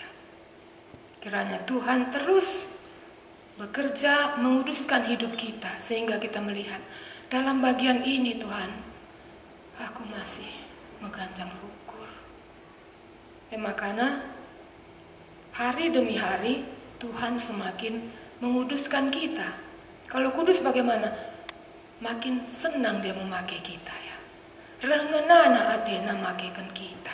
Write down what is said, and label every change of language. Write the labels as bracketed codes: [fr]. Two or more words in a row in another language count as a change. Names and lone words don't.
[id] Kiranya Tuhan terus bekerja menguduskan hidup kita sehingga kita melihat dalam bagian ini Tuhan, aku masih [btx] mengganjang ukur. [id] Makanya hari demi hari Tuhan semakin menguduskan kita. Kalau kudus bagaimana? Makin senang dia memakai kita ya. [btx] Rengenana atena makaikan kita.